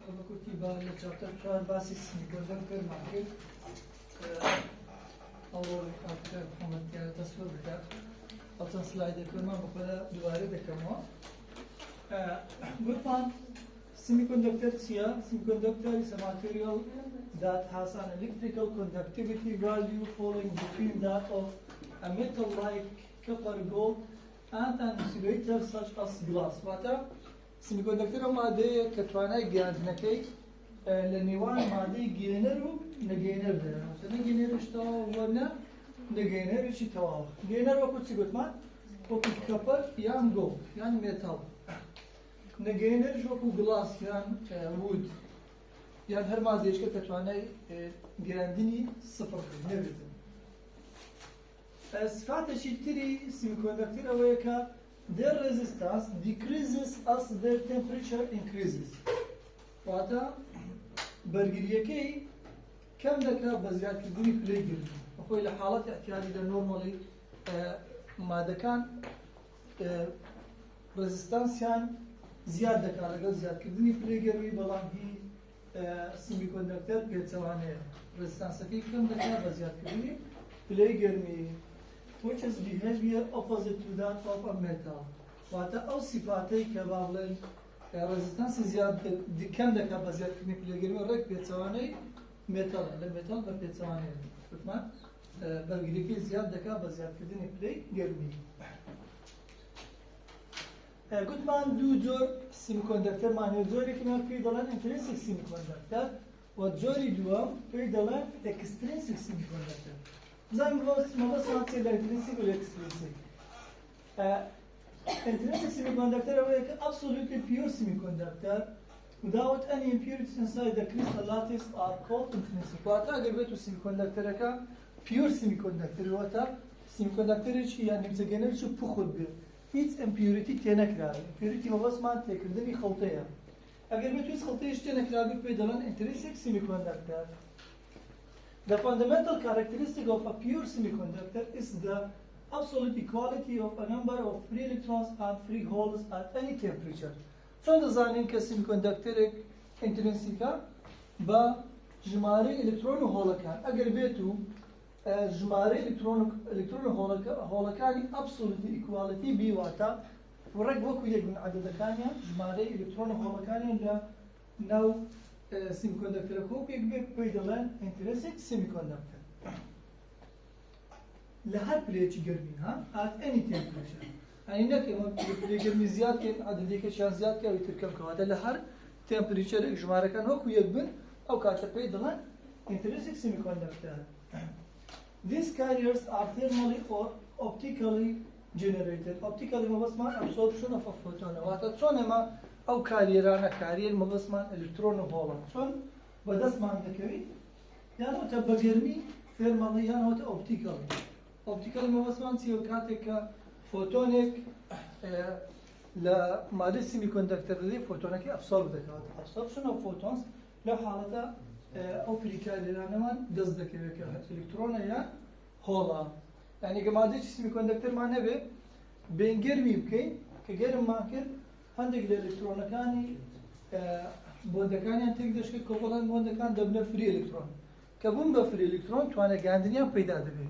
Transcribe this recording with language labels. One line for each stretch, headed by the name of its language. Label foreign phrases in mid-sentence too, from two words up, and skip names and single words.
Central Kurdish: وەکوتی با لە چاپتەر 4 باسی سیمیکۆندەکتەرمان کرد ئەوڕۆژی کاکتەر محەممەدیارە دەستوە بدات ئەو چەند سلایدەکەمان بەخۆدا دووارە دەکەمەوە. گوتمان semiconductor چییە؟
English: Semiconductor is a material that has an electrical conductivity value falling between that of a metal like copper, gold and an insulator such as glass.
Central Kurdish: واتە semiconductor مادەیە کە توانای گەیاندنەکەی لە نێوان مادەی گێنەر و نەگەینەردا. مەسەڵەن گێنەرش تەواوە نە نەگەینەرێکی تەواوە. گێنەر وەکو چی گوتمان؟ وەکو کەپەر یان گۆڵد یان مێتاڵ. نەگەینەرش وەکو گڵاس یان وود یان هەر مادەیەشکە کە توانای گەیاندنی سفر نەبێتن. صفاتێکی تری semiconductor ئەوەیە کە
English: their resistance decreases as their temperature increases.
Central Kurdish: واتە بەرگریەکەی کەم دەکات بە زیادکردنی پلەی گرتن. خۆی لە حاڵەتی احتیاجیدا نۆرمەڵی مادەکان ڕێزیستانسیان زیاد دەکات لەگەڵ زیادکردنی پلەی گەرمی، بەڵام هی semiconductor پێچەوانەیە ڕێزیستانسەکەی کەم دەکات بە زیادکردنی پلەی گەرمی.
English: which is behavior opposite to that of a metal.
Central Kurdish: واتە ئەو سیفاتەی کە با بڵێن ڕێزیستانسی زیاد کەم دەکات بە زیادکردنی پلەی گەرمی ڕێک پێچەوانەی مێتاڵە. لە مێتاڵ بە پێچەوانەیە گوتمان بەرگریەکەی زیاد دەکات بە زیادکردنی پلەی گەرمی. گوتمان دوو جۆر semiconductorمان هەیە. جۆرێکمان پێی دەڵێن
English: intrinsic semiconductor
Central Kurdish: و جۆری دووەم پێی دەڵێن
English: extrinsic semiconductor.
Central Kurdish: بزانین مەبەستمان چییە لە intrinsic و extrinsic.
English: Intrinsic semiconductor
Central Kurdish: ئەوەیە کە
English: absolutely pure semiconductor without any impurities inside the crystal lattice are called intrinsic.
Central Kurdish: واتە ئەگەر بێت و semiconductorەکە
English: pure semiconductor
Central Kurdish: واتە semiconductorێکی یان نیمچەگەنەرێکی پوخت بێت، هیچ impurity تێنەکراوە. impurity مەبەستمان تێکردنی خەڵتەیە. ئەگەر بێت هیچ خەڵتەیەش تێنەکراوە پێی دەڵێن
English: intrinsic semiconductor. The fundamental characteristic of a pure semiconductor is the absolute equality of a number of free electrons and free holes at any temperature.
Central Kurdish: چۆن دەزانین کە semiconductorێک intrinsica بە ژمارەی ئەلکترۆن و هۆڵەکان. ئەگەر بێت و ژمارەی ئەلکترۆن و هۆڵەکانی
English: absolute equality
Central Kurdish: بیواتە ڕێک وەکو یەکبن عەدەدەکانیان ژمارەی ئەلکترۆن و هۆڵەکانیان لە ناو semiconductorەکە وەکو یەک بێت پێی دەڵێن
English: intrinsic semiconductor.
Central Kurdish: لە هەر پلەیەکی گەرمی
English: at any temperature.
Central Kurdish: یعنی نەکەم پلەی گەرمی زیاد کەین عەدەدێکیان زیاد کە ئەوی تر کەم کەواتە لە هەر تمپریچەرێک ژمارەکان وەکو یەک بن ئەو کاتە پێی دەڵێن
English: intrinsic semiconductor. These carriers are thermally or optically generated. Optically مەبەستمان absorption of a photon.
Central Kurdish: واتە چۆن ئێمە ئەو کاریێرانە کاریر مەبەستمان ئەلکترۆن و هۆڵە چۆن بەدەستمان دەکەوین یان وتە بە گەرمی thermally یان وتە optically. optically مەبەستمان چییە؟ کاتێک کە فۆتۆنێک لە مادەی semiconductor دەدەی فۆتۆنەکەی absorb دەکات.
English: absorption of photons
Central Kurdish: لەو حاڵەتە ئەو فریکاریێرانەمان دەست دەکەوێت کە ئەلکترۆنە یان هۆڵە. یعنی کە مادەیەکی semiconductorمان هەبێ بێن گەرمی بکەین کە گەرممان کرد هەندێک لە ئەلکترۆنەکانی بۆندەکانیان تێک دەشکێت کۆڤەڵەنت بۆندەکان دەبنە فری ئەلکترۆن کە بوون بە فری ئەلکترۆن توانای گەیاندنیان پەیدا دەبێت.